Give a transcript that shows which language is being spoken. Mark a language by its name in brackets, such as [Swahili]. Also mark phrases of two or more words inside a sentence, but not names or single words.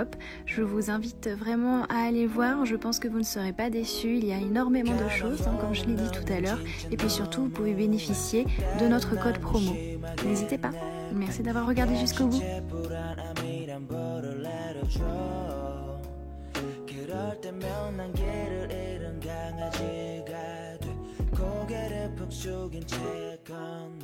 [French] Je vous invite vraiment à aller voir, je pense que vous ne serez pas déçus, il y a énormément de choses, comme je l'ai dit tout à l'heure. Et puis surtout, vous pouvez bénéficier de notre code promo. N'hésitez pas. Merci d'avoir regardé jusqu'au bout. [Korean] 그럴 때면 난 길을 잃은 강아지가 돼 고개를 푹 숙인 채